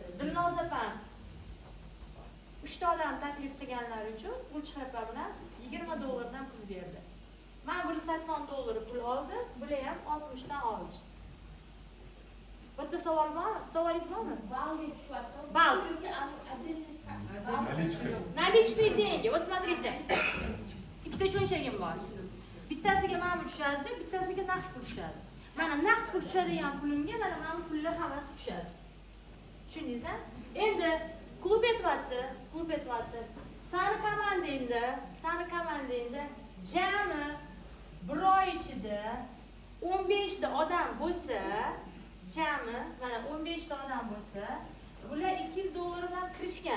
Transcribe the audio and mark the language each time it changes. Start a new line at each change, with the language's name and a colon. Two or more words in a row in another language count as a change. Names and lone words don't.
Uzbek: Dilnoz opam 3 ta odam taklif qilganlari uchun Gulchehra opa bilan $20 dan pul berdi. Men $180 pul oldim, bular ham 60 dan olishdi. Bitta savol bormi? Savolingiz bormi? Баллga tushyapti. Ball. Yoki отдельный
Russian: Наличные деньги. Вот смотрите.
Uzbek: Ikkita cho'nchagim bor. Bittasiga mana bu tushadi, bittasiga naqd pul tushadi. Mana naqd pul tushadigan pulimga mana bu pullar hammasi tushadi. Tushundingizmi? Endi klub aytibdi. Sani komandangda jami bir oy ichida 15 ta odam bo'lsa, mana 15 ta odam bo'lsa, bular $200 bilan kirishgan.